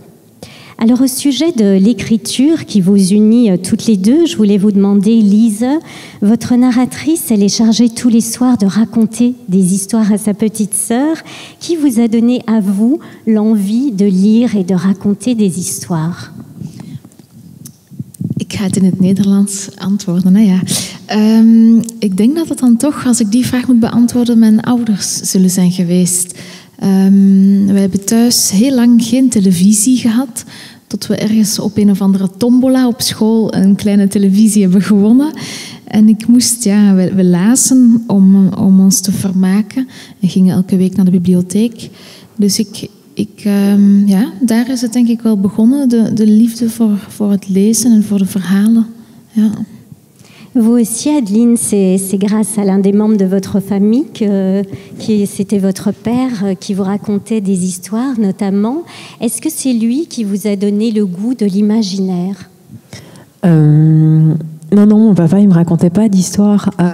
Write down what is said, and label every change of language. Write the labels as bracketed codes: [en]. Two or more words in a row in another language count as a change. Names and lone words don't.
[fr] Alors au sujet de l'écriture qui vous unit toutes les deux, je voulais vous demander, Lise, votre narratrice, elle est chargée tous les soirs de raconter des histoires à sa petite sœur. Qui vous a donné à vous l'envie de lire et de raconter des histoires? [nl] Ik ga het in het Nederlands antwoorden. Hè? Ja. Ik denk dat het dan toch, als ik die vraag moet beantwoorden, mijn ouders zullen zijn geweest. Wij hebben thuis heel lang geen televisie gehad, tot we ergens op een of andere tombola op school een kleine televisie hebben gewonnen. En ik moest, we lazen om ons te vermaken en gingen elke week naar de bibliotheek. Dus daar is het denk ik wel begonnen, de liefde voor het lezen en voor de verhalen. Ja. [fr] Vous aussi, Adeline, c'est grâce à l'un des membres de votre famille c'était votre père qui vous racontait des histoires notamment. Est-ce que c'est lui qui vous a donné le goût de l'imaginaire? Non, mon papa, il me racontait pas d'histoire.